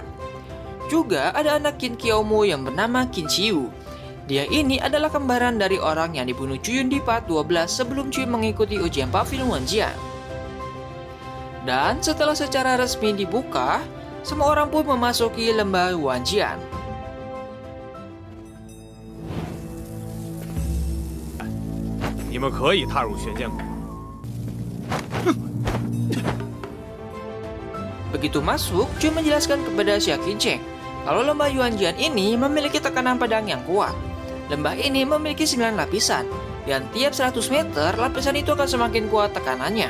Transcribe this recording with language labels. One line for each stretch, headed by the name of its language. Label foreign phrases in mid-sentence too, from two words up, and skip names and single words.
Indonesian: Juga ada anak Qin Qiaomu yang bernama Qin Xiu. Dia ini adalah kembaran dari orang yang dibunuh Cuyun di part 12 sebelum Cuyun mengikuti ujian pavilion Wanjian. Dan setelah secara resmi dibuka, semua orang pun memasuki lembah Wanjian.
Chinese: 你们可以踏入玄剑谷。
Indonesian: Begitu masuk, Cuyun menjelaskan kepada Xia Qincheng kalau lembah Yuanjian ini memiliki tekanan pedang yang kuat. Lembah ini memiliki 9 lapisan, dan tiap 100 meter lapisan itu akan semakin kuat tekanannya.